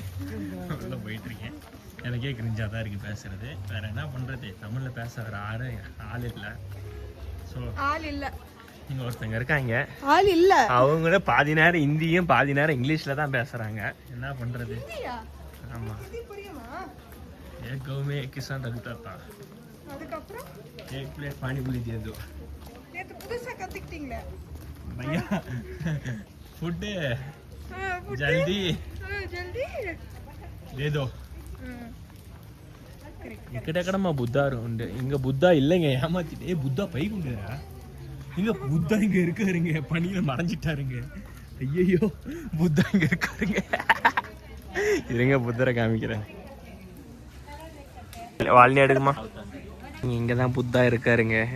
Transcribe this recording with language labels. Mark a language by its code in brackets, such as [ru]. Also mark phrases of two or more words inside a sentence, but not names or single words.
[ta] உள்ள போயிட்டு இருக்கேன். எனக்கே கிரிஞ்சா தான் இருக்கு பேசுறது. வேற என்ன பண்றது, தமிழ்ல பேச வேற ஆள் இல்லை. ஸோ ஆள் இல்ல. இங்க ஒருத்தங்க இருக்காங்க, ஆள் இல்ல. அவங்க பாதி நேரம் ஹிந்தியும் பாதி நேரம் இங்கிலீஷ்ல தான் பேசுறாங்க. என்ன பண்றது? ஆமா, இது புரியுமா? [hi] एक गाँव में एक किसान रहता था. [ta] அதுக்கு அப்புறம் [hi] एक प्लेट पानी पूरी दे दो [ta] நேத்து புதுசா கத்துக்கிட்டீங்களே. [hi] भैया. फूड [en] food. [hi] जल्दी ஜல்தி. दे दो. [te] ఎక్కడెక్కడమ్మా బుద్ధా ఉండే [ta] இங்க புத்தா இல்லைங்க, ஏமாத்திட்டே. புத்தா பைக்கு உண்டுடா. இங்க புத்தா இங்க இருக்காருங்க, பனியில மறைஞ்சிட்டாருங்க. ஐயோ புத்தா இங்க இருக்காருங்க. இருங்க புத்தரை காமிக்கிறேன். வால்னி எடுக்குமா? இங்க தான் புத்தா இருக்காருங்க.